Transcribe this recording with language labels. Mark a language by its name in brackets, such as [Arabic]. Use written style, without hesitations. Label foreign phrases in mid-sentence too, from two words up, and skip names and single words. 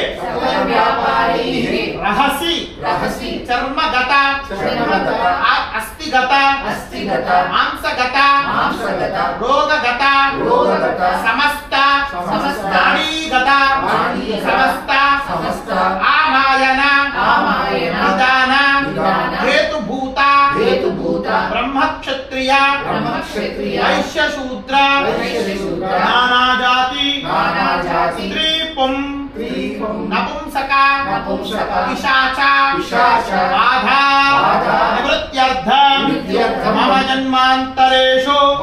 [Sanskrit] रहसि चर्मगत अस्थिगत मांसगत रोगगत समस्त नाड़ीगत समस्त आमायन निदान हेतुभूत ब्रह्मक्षत्रिय వైశ్య శూద్ర నానా జాతి స్త్రీ పుం నపుంసక పిశాచ బాధా నివృత్త్యర్థం మమ జన్మాంతరేషు